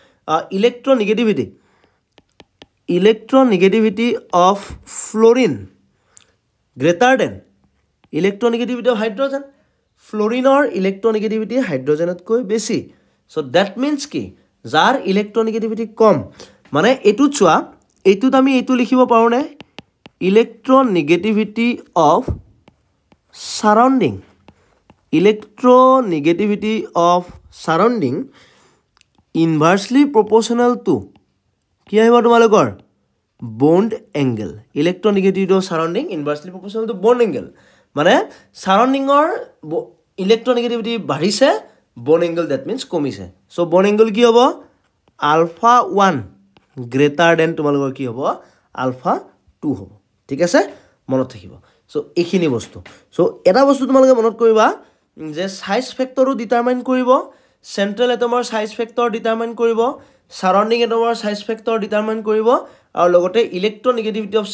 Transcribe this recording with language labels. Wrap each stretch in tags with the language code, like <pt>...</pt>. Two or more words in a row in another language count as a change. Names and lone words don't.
<en>electronegativity of fluorine greater than electronegativity of hydrogen</en> <as>ফ্লোৰিনৰ ইলেক্ট্ৰনেগেটিভিটি হাইড্ৰোজেনতকৈ বেছি</as> <en>so that means</en> <as>কি যাৰ ইলেক্ট্ৰনেগেটিভিটি কম মানে এটু চোৱা এটুত আমি এটু লিখিব পাৰো নে</as> <en>electronegativity of surrounding inversely proportional to</en> <as>কি আহিব তোমালোকৰ</as> <en>bond angle electronegativity of surrounding inversely proportional to bond angle মানে surrounding or electronegativity বাঢ়িছে bond angle that means কমিছে so bond angle</en> <as>কি হ'ব</as> <en>alpha 1 greater than</en> <as>তোমালোকৰ কি হ'ব alpha 2 হ'ব ঠিক আছে মনত থাকিব সো এইখিনি বস্তু সো এটা বস্তু তোমালোকে মনত কৰিবা যে</as> <en>size factor</en> <as>ডিটাৰমাইন কৰিব সেন্ট্ৰেল এটমৰ</as> <en>size factor</en> <as>ডিটাৰমাইন কৰিব সাৰাউণ্ডিং এটমৰ</as> <en>size factor</en> <as>ডিটাৰমাইন কৰিব আৰু লগতে</as> <en>electronegativity of</en>